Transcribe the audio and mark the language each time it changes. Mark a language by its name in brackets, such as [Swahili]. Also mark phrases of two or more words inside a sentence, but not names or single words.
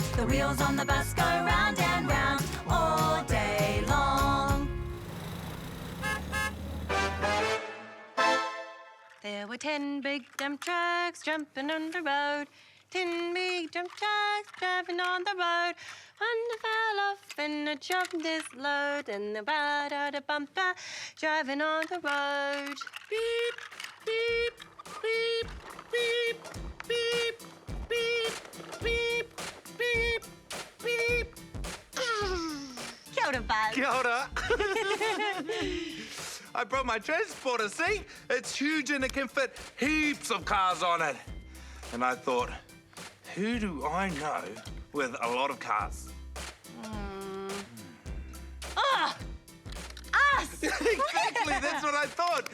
[English] The wheels on the bus go round and round all day long. There were 10 big dump trucks jumping on the road. 10 big dump trucks driving on the road. One fell off and it dropped his load. And the ba-da-da-bumper driving on the road. Beep, beep, beep, beep, beep, beep, beep, beep, beep. [Māori] Kia ora, Buzz. Kia ora. [English] I brought my transporter, see? It's huge and it can fit heaps of cars on it. And I thought, who do I know with a lot of cars? Oh, us! Exactly, that's what I thought.